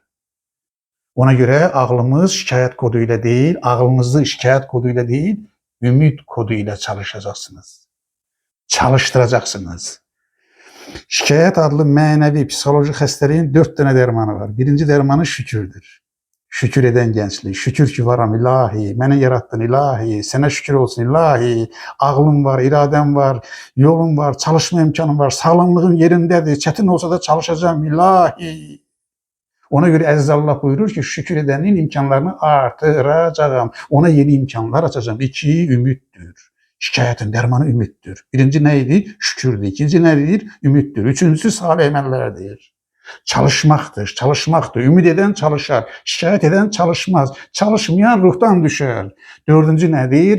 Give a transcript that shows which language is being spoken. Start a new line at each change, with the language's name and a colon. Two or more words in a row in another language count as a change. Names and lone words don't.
Turkish: Ona göre ağlımız şikayet koduyla değil, ağlınızı şikayet koduyla değil, ümit koduyla çalışacaksınız. Çalıştıracaksınız.
Azerbaijani: Şikayet adlı mənəvi psikolojik xəstəliyin
Turkish: 4 tane dermanı var. Birinci dermanı şükürdür. Şükür eden gençlik.
Azerbaijani: Şükür ki varam ilahi, məni yarattın ilahi, sənə şükür olsun ilahi. Ağlım var, iradem var, yolum var, çalışma imkanım var, sağlamlığım yerindədir,
Turkish: çetin olsa da çalışacağım
Azerbaijani: ilahi. Ona göre Əziz Allah buyurur ki şükür edenin imkanlarını artıracağım.
Turkish: Ona yeni imkanlar açacağım. 2 ümittir. Şikayetin dermanı ümittir. Birinci neydi? Şükürdür. İkinci nedir? Ümittir. Üçüncüsü salih emellerdir. Çalışmaktır, çalışmaktır. Ümit eden çalışar, şikayet eden çalışmaz. Çalışmayan ruhtan düşer. Dördüncü nedir?